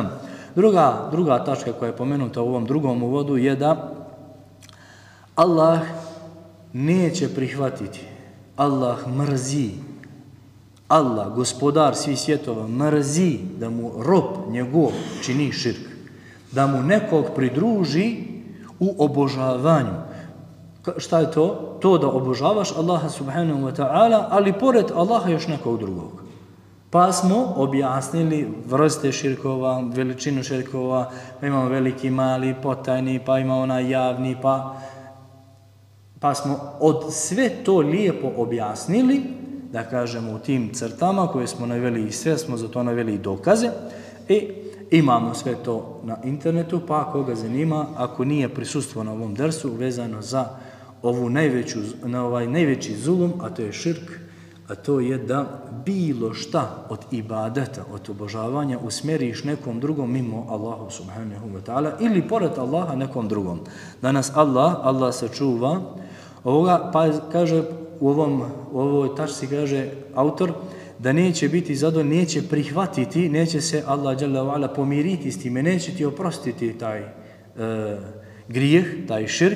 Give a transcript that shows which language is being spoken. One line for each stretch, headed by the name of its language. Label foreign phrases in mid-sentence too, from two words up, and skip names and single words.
Bosnian: Druga tačka koja je pomenuta u ovom drugom uvodu je da Allah neće prihvatiti, Allah mrzi, Allah, gospodar svih svjetova, mrzi da mu rob njegov čini širk, da mu nekog pridruži u obožavanju. Šta je to? To da obožavaš Allaha
Arabic: سبحانه وتعالى,
Bosnian: ali pored Allaha još nekog drugog. Pa smo objasnili vrste širkova, veličinu širkova, pa imamo veliki, mali, potajni, pa imamo javni, pa smo od sve to lijepo objasnili, da kažemo u tim crtama koje smo naveli i sve smo za to naveli i dokaze. Imamo sve to na internetu, pa koga zanima, ako nije prisustvo na ovom dersu vezano za ovaj najveći zulum, a to je širk, a to je da bilo šta od ibadeta, od obožavanja usmjeriš nekom drugom mimo Allahu
Arabic: سبحانه وتعالى
Bosnian: ili pored Allaha nekom drugom. Danas Allah sačuva ovoga, pa kaže u ovoj tačci kaže autor da neće biti zadovoljan, neće prihvatiti, neće se Allah
Arabic: جل وعلا
Bosnian: pomiriti s time, neće ti oprostiti taj grijeh, taj širk.